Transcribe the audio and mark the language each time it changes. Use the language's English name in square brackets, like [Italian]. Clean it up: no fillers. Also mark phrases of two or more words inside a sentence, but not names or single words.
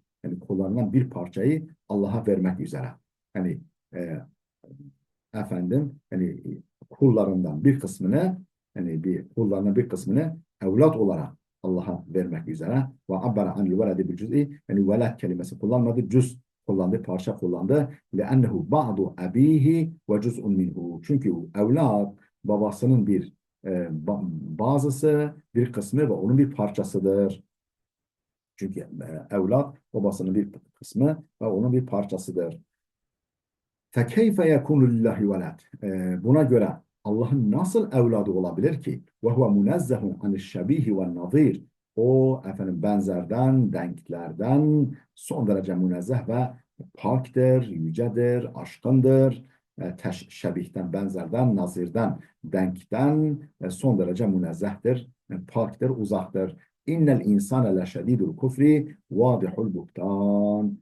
[Turkish] Yani kullanılan bir parçayı Allah'a vermek üzere. Yani e, efendim yani kullarından bir kısmını yani bir kullarından bir kısmını evlat olarak Allah'a vermek üzere ve [Arabic] عبّر عن الولد بالجزء [Turkish] yani velat kelimesi kullanmadı cüz kullandı parça kullandı [Arabic] لأنه بعض أبيه وجزء منه [Turkish] çünkü evlat babasının bir bazısı bir kısmı ve onun bir parçasıdır. Çünkü evlat babasının bir kısmı ve onun bir parçasıdır. [Arabic] فَكَيْفَ يَكُونُ لِلّٰهِ وَلَدٍ [Turkish] Buna göre Allah'ın nasıl evladı olabilir ki? [Arabic] وَهُوَ مُنَزَّهٌ عَنِ الشَّب۪يهِ وَالنَّظ۪يرِ [Turkish] O efendim benzerden, denklerden son derece münezzeh ve paktır, yücedir, aşkındır. Şebihten, benzerden, nazirden, denkten son derece münezzehtir, paktır, uzaktır. [Arabic] إن الإنسان لشديد الكفر واضح البهتان.